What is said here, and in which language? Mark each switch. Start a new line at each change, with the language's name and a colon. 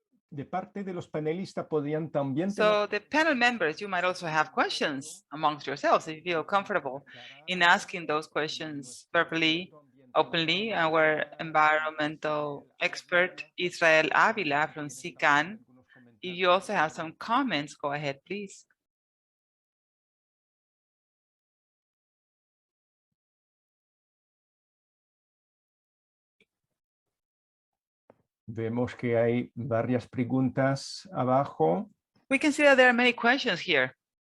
Spanish: De parte de los panelistas podrían también.
English: So the panel members, you might also have questions amongst yourselves if you feel comfortable in asking those questions verbally, openly. Our environmental expert, Israel Avila from SICAN. If you also have some comments, go ahead, please.
Spanish: Vemos que hay varias preguntas abajo.
English: We can see that there are many questions here.